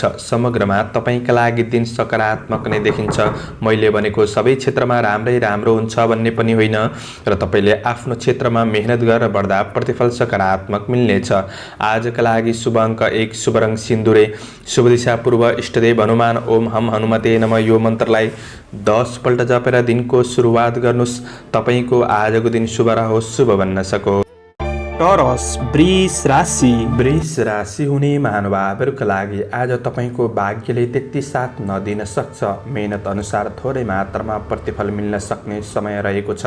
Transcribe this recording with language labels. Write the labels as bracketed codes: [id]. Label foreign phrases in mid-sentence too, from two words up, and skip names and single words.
[ne] समग्रमा तपाईका लागि दिन सकारात्मक नै देखिन्छ। मैले भनेको सबै क्षेत्रमा राम्रै राम्रो हुन्छ भन्ने पनि होइन र तपाईले आफ्नो क्षेत्रमा मेहनत गरेर बढ्दा प्रतिफल सकारात्मक मिल्नेछ। आजका लागि शुभ अङ्क 1, शुभ रङ सिन्दुरे, शुभ दिशा पूर्व, इष्टदेव हनुमान, [sa] ओम हम हनुमते नमः [ne] यो मन्त्रलाई 10 पल्ट जपेर दिनको सुरुवात गर्नुस्। तपाईको आजको दिन शुभ रहोस्, शुभ बन्न सको। टरस वृष राशि। वृष राशि हुने महानुभावहरूका लागि आज तपाईको भाग्यले त्यति साथ नदिन सक्छ। मेहनत अनुसार थोरै मात्रामा प्रतिफल मिल्न सक्ने समय रहेको छ।